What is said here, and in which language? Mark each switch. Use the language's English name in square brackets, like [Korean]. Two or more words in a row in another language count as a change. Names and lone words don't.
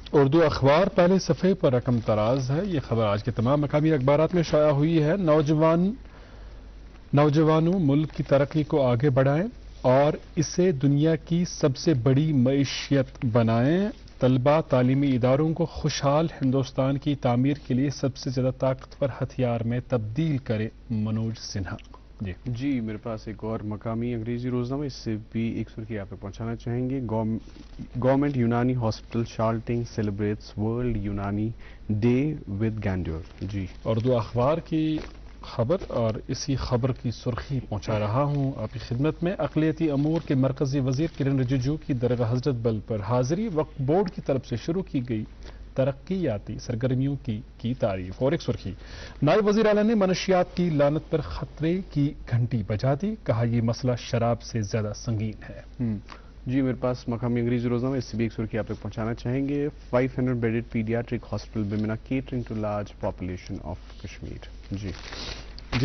[Urdu] اردو اخبار پہلے صفحے پر رقم تراز ہے یہ خبر آج کے تمام مقامی اخبارات میں شائع ہوئی ہے نوجوانوں ملک کی ترقی کو آگے بڑھائیں اور اسے دنیا کی سب سے بڑی معیشت بنائیں طلبہ تعلیمی اداروں کو خوشحال ہندوستان کی تعمیر کے لیے سب سے زیادہ طاقتور ہتھیار میں تبدیل کرے منوج سنہا جی میرے پاس ایک اور مقامی انگریزی روزنامہ اس سے بھی ایک سرخی آپ تک پہنچانا چاہیں گے [English] Government Unani Hospital Shalteng celebrates World Unani Day with grandeur [Urdu] جی اردو اخبار کی خبر اور اسی خبر کی سرخی پہنچا رہا ہوں آپ کی خدمت میں اقلیتی امور کے مرکزی وزیر کرن رجیجو کی درگاہ حضرت بل پر حاضری وقف بورڈ کی طرف سے شروع کی گئی ترقیاتی سرگرمیوں کی تعریف اور ایک سرخی نائب وزیر اعلیٰ نے منشیات کی لعنت پر خطرے کی گھنٹی بجا دی کہا یہ مسئلہ شراب سے زیادہ سنگین ہے جی میرے پاس مقامی انگریزی روزنامہ اس سے بھی ایک سرخی آپ تک پہنچانا چاہیں گے 500 [English] bedded pediatric hospital Bemina catering to large population of Kashmir [Urdu] جی